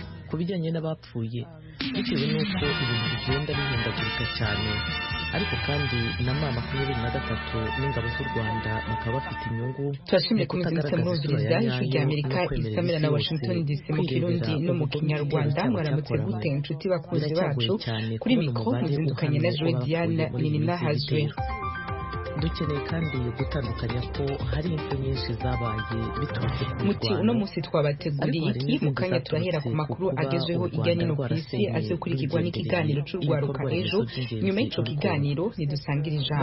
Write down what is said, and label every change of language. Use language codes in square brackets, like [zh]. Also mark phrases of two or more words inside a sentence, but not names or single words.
[rw] ku bijyanye n'abapfuye bitewe n'uko ibintu bigenda bihindagurika cyane, ariko kandi na M23 n'ingabo z'u Rwanda bakaba bafite inyungu. [rn] Turashimye kumuzindutse murumviriza ijwi rya Amerika isamira na Washington DC mu Kirundi no mu Kinyarwanda. Mwaramutse gute inshuti bakunzi bacu, kuri mikro muzindukanye na Joe Diane Ninahazwe. [rw] Dukeneye kandi gutandukanya ko hari impfu nyinshi zabaye biturutse ku [rn] muti uno munsi twabateguriye iki mu kanya turahera ku makuru agezweho hirya no hino ku isi azokurikirwa n'ikiganiro c'urwaruka ejo. Nyuma y'ico kiganiro nidusangira ijambo.